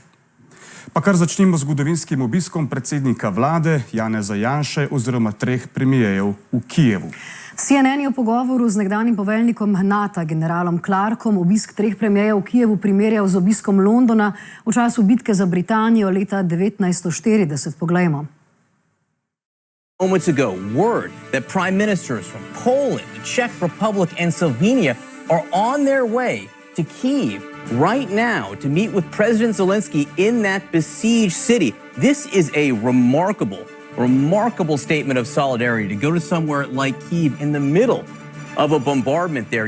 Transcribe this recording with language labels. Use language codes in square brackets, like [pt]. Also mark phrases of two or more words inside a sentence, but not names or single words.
[sl] Pa kar začnimo z zgodovinskim obiskom predsednika vlade Janeza Janše oziroma 3 premierjev v Kijevu. CNN je v pogovoru z nekdanjim poveljnikom NATO, generalom Clarkom, obisk 3 premierjev v Kijevu primerjal z obiskom Londona v času bitke za Britanijo leta 1940. Poglejmo. [en] Moments ago, word that prime ministers from Poland, the Czech Republic and Slovenia are on their way to Kyiv right now to meet with President Zelensky in that besieged city. This is a remarkable statement of solidarity to go to somewhere like Kyiv in the middle of a bombardment there.